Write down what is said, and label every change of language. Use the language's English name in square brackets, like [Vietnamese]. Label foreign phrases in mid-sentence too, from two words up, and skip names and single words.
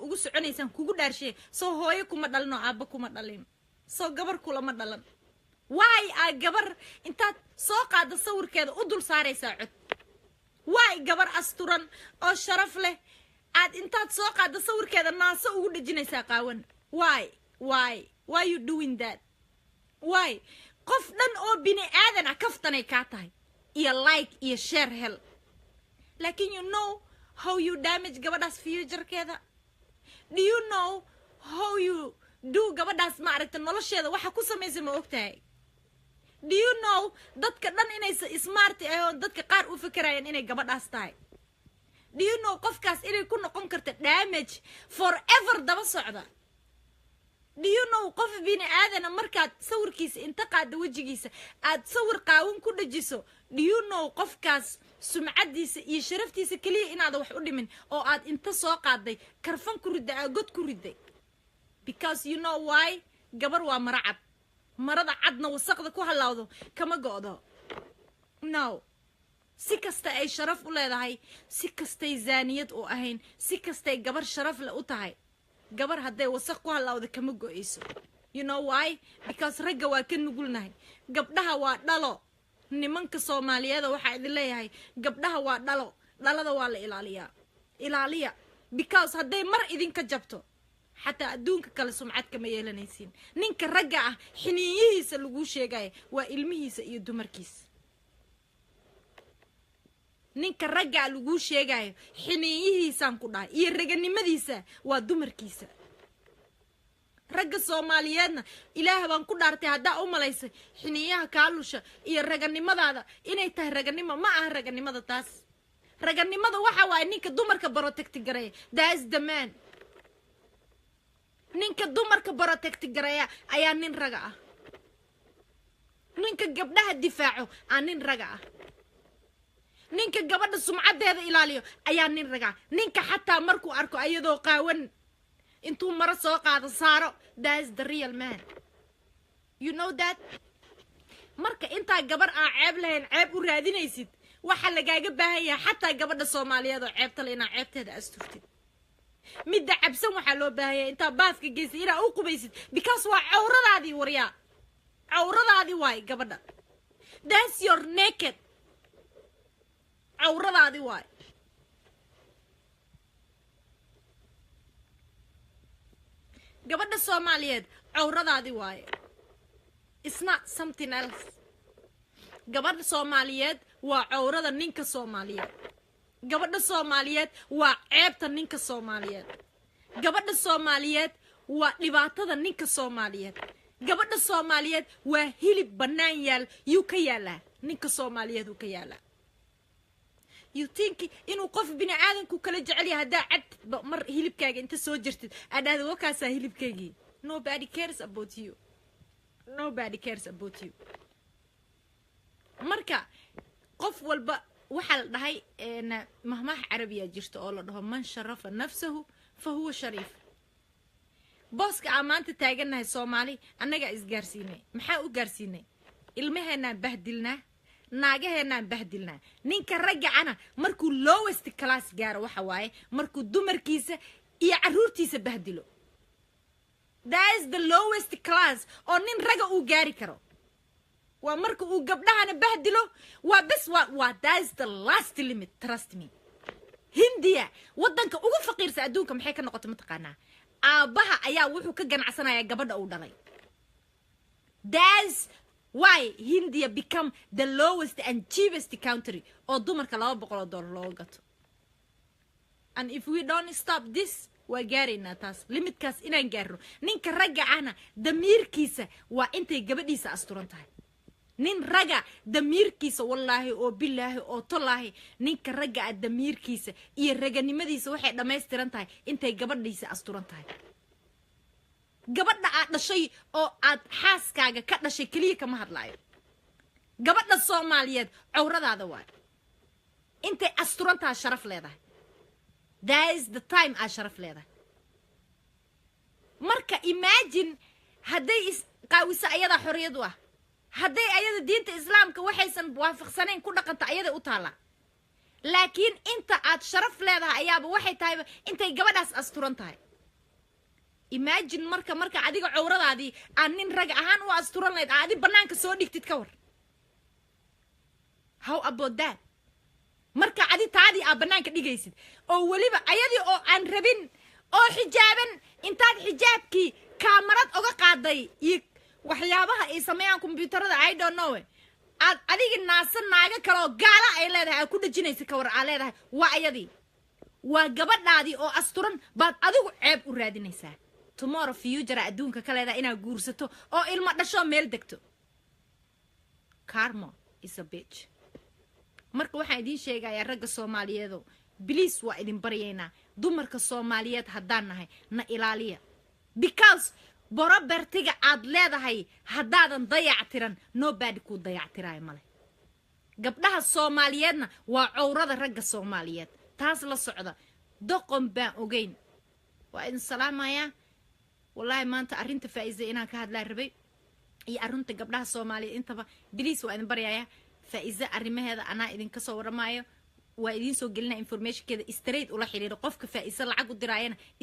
[Somali] ugu soconaysaan kugu dhaarshay soo hooyo kuma dhalin oo aabba kuma dhalin soo gabar kula ma dhalan why ay gabar intaad soo qaado sawirkeeda u dul saaraysaa cod why gabar asturan oo sharaf leh aad intaad soo qaado sawirkeeda naaso ugu dhajinaysaa qaawan [English] why you doing that [Somali] why qof dhan oo bini aadan ah kaftanay ka tahay iyo like iyo share hel laakiin [English] you know how you damage [Somali] gabadhaas future-keeda [English] do you know how you do [Somali] gabadhaas ma aragta nolosheeda waxa ku sameysay ma ogtahay [English] do you know [Somali] dadka dhan inay smart ah oo dadka qaar u fikirayaan inay gabadhaas tahay do [English] you know [Somali] qofkaas inay ku noqon karto damage forever daba socda [English] do you know [Somali] qof bini aadana markaad sawirkiisa inta qaada wajigiisa aad sawir qaawin ku dhajiso [English] do you know [Somali] qofkaas sumcadiisa iyo sharaftiisa kaliya inaad wax u dhimin oo aad inta soo qaaday karfan ku riday god ku riday [English] because you know why [Somali] gabar waa maracad marada cadna wasaqda ku halawdo kama go'do no si kasta ay sharaf u leedahay si kastay zaaniyad u ahayn si kastay gabar sharaf leh u tahay gabar hadday wasaq ku halawdo kama go'ayso [English] you know why because [Somali] ragga waa ka nugulnahay gabdhaha waa dhalo nimanka Soomaaliyeed waxa idin leeyahay gabdhaha waa dhalada waa la ilaaliya because hadday mar idinka jabto xataa adduunka kale sumcad kama yeelanaysiin ninka ragga ah xiniyihiisa lagu sheegay waa ilmihiisa iyo dumarkiisa ninka ragga lagu sheegay xiniyihiisan ku dhaay iyo raganimadiisa waa dumarkiisa ragga Soomaaliyeedna ilaah baan ku dhaartay hadaa u malaysay xiniyaha kaalusha iyo raganimadaada inay tahay raganimo ma aha raganimada taas raganimada waxa waay ninka dumarka protect gareeya [English] that's the man [Somali] ninka dumarka protect gareeya ayaa nin raga ah ninka gabdhaha difaaco aan nin raga ah ninka gabadha sumcadeeda ilaaliyo ayaa nin raga ninka xataa markuu arko ayadoo qaawan intuu mara soo qaado saaro [English] that's the real man you know that [Somali] marka inta gabar aan ceeb lahayn ceeb u raadinaysid waxa lagaaga baahan yahay xataa gabadha Soomaaliyeed oo ceebta leh inaa ceebteeda asturtid midda cabsan waxa loo baahan yahay inta baaska geysay inaa u qubaysid because waa cawradaadii wariyaa cawradaadii waay gabadha [English] that's your naked [Somali] cawradaadii waay gabadha Soomaaliyeed cawradaadii waay [English] it's not something else [Somali] gabadha Soomaaliyeed waa cawrada ninka Soomaaliyeed gabadha Soomaaliyeed waa ceebta ninka Soomaaliyeed gabadha Soomaaliyeed waa dhibaatada ninka Soomaaliyeed gabadha Soomaaliyeed waa hilib banaan yaal yu ka yaala ninka Soomaaliyeed uu ka yaala [English] you think [Somali] inuu qof bini aadanku kala jecel yahay hadaa cad mar hilibkaaga inta soo jirtid adhaada wakaasa hilibkaagii [English] nobody cares about you [Somali] marka qof walba waxa la dhahay mahmaah carabiya jirto oo la dhaho [Arabic] من شرف نفسه فهو شريف [Somali] booska amaanta taaganahay Soomaali annaga isgaarsiinay maxaa u gaarsiinay ilmaheena bahdilnaa naagaheena bahdilnaa ninka ragga ana markuu [English] lowest class [Somali] gaaro waxa waaye markuu dumarkiisa iyo caruurtiisa bahdilo [English] that is the lowest class [Somali] oo nin raga uu gaari karo waa marka uu gabdhahana bahdilo waa bas waa [English] that is the last limit trust me [Somali] Hindiya wadanka ugu faqiirsan adduunka maxay ka noqotay mataqaanaa aabaha ayaa wuxuu ka ganacsanaya gabadha uu dhalay [English] that's why India become the lowest and cheapest country [Somali] oo dumarka $200 loo gato [English] and if we don't stop this [Somali] waa gaarina taas limitkaas inaan gaarno ninka ragga ahna damiirkiisa waa intay gabadhiisa asturan tahay nin raga damiirkiisa wallahi oo billahi oo tallaahi ninka ragga damiirkiisa iyo raganimadiisa waxay dhameystiran tahay intay gabadhiisa asturan tahay gabadha aad dhashay oo aad xaaskaaga ka dhashay kaliya kama hadlaayo gabadha Soomaaliyeed cawradaada waa intay asturantaa sharaf leedahay [English] that is the time [Somali] aa sharaf leedahay marka imagine hadday qaawisa ayada xorriyad u ah hadday ayada diinta islaamka waxaysan waafaqsanayn ku dhaqanta ayada u taala laakiin inta aad sharaf leedahay ayaaba waxay tahay intay gabadhaas asturan tahay imagine marka adiga cawradaadii aan nin rag ahaan u asturan leed aad banaanka soo dhigtid ka war how [English] about that [Somali] marka adi taadi aa banaanka dhigaysid oo waliba ayadii oo aan rabin oo xijaaban intaad xijaabkii kaamarad uga qaaday iyo waxyaabaha ay sameeyaan kombiyuutarada [English] I don't know [Somali] aad adiga naasan naaga kale oo gaala ay leedahay ku dhajinaysa ka war aa leedahay waa ayadii waa gabadhaadii oo asturan baad adigu ceeb u raadinaysaa [English] tomorrow future [Somali] adduunka ka leedahay inaad guursato oo ilmo dhasho meel degto [English] karma is a bitch [Somali] marka waxaan idin sheegayaa ragga Soomaaliyeed please waa idin baryaynaa dumarka Soomaaliyeed haddaan nahay na ilaaliya because borobertiga aad leedahay haddaadan dayactiran nobody ku dayactiraay male gabdhaha Soomaaliyeedna waa cawrada ragga Soomaaliyeed taas la socda doqon baan ogeyn waa in salaamaya wallahi maanta arinta faa'iido inaan ka hadlaa rabay iyo arunta gabdhaha Soomaaliyeed intaba please waa idin baryayaa faa'iido arrimaheeda anaa idin ka soo waramayo waa idin soo gelina information keeda straight ula xiriiro qofka faa'iido lacag u diraayana